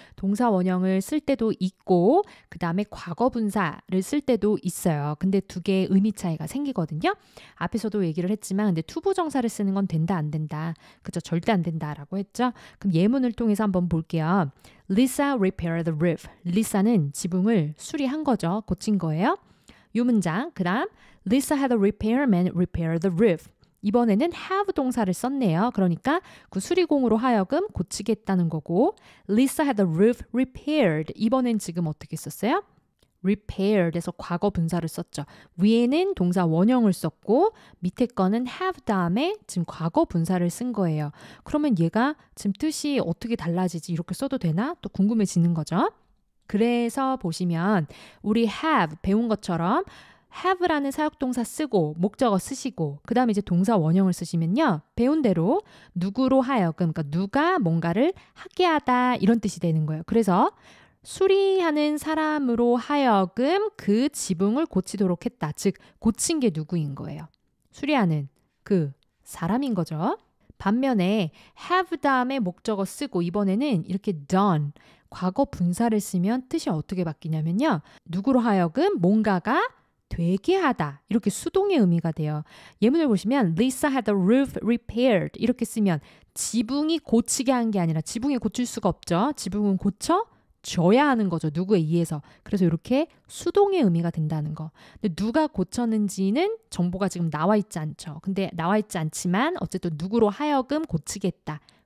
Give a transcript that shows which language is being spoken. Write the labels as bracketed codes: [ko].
[ko] 동사원형을 쓸 때도 있고 그 다음에 과거분사를 쓸 때도 있어요. 근데 두 개의 의미 차이가 생기거든요. 앞에서도 얘기를 했지만 근데 투부정사를 쓰는 건 된다 안 된다. 그죠? 절대 안 된다라고 했죠. 그럼 예문을 통해서 한번 볼게요. [en] Lisa repaired the roof. [ko] 리사는 지붕을 수리한 거죠. 고친 거예요. 이 문장, 그 다음 [en] Lisa had a repairman repair the roof. [ko] 이번에는 have 동사를 썼네요. 그러니까 그 수리공으로 하여금 고치게 했다는 거고 [en] Lisa had the roof repaired. [ko] 이번엔 지금 어떻게 썼어요? repaired에서 과거 분사를 썼죠. 위에는 동사 원형을 썼고 밑에 거는 have 다음에 지금 과거 분사를 쓴 거예요. 그러면 얘가 지금 뜻이 어떻게 달라지지? 이렇게 써도 되나? 또 궁금해지는 거죠. 그래서 보시면 우리 have 배운 것처럼 have라는 사역동사 쓰고 목적어 쓰시고 그 다음에 이제 동사 원형을 쓰시면요. 배운 대로 누구로 하여금 그러니까 누가 뭔가를 하게 하다 이런 뜻이 되는 거예요. 그래서 수리하는 사람으로 하여금 그 지붕을 고치도록 했다. 즉 고친 게 누구인 거예요. 수리하는 그 사람인 거죠. 반면에 have 다음에 목적어 쓰고 이번에는 이렇게 done 과거 분사를 쓰면 뜻이 어떻게 바뀌냐면요. 누구로 하여금 뭔가가 되게 하다. 이렇게 수동의 의미가 돼요. 예문을 보시면 [en] Lisa had the roof repaired. [ko] 이렇게 쓰면 지붕이 고치게 한 게 아니라 지붕이 고칠 수가 없죠. 지붕은 고쳐줘야 하는 거죠. 누구에 의해서. 그래서 이렇게 수동의 의미가 된다는 거. 근데 누가 고쳤는지는 정보가 지금 나와 있지 않죠. 근데 나와 있지 않지만 어쨌든 누구로 하여금 고치겠다.